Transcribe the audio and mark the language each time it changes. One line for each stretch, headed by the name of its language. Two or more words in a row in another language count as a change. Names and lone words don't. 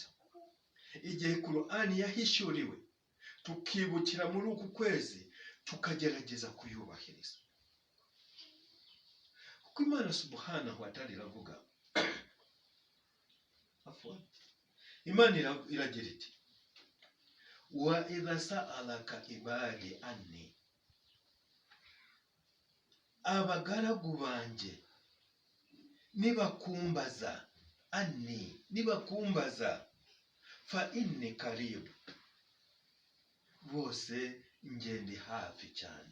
Kinyarwanda: Igihe Qur'ani yahishuriwe, tukibukira muri uku kwezi, tukagerageza kuyubahiriza. Kuko Imana
Arabic: سبحانه وتعالى
Kinyarwanda: iravuga, Imana iragira iti,
Arabic: وإذا سألك عبادي عني,
Kinyarwanda: abagaragu banje nibakumbaza, anni, nibakumbaza,
Arabic: فإني قريب,
Kinyarwanda: bose nge ndi hafi cyane.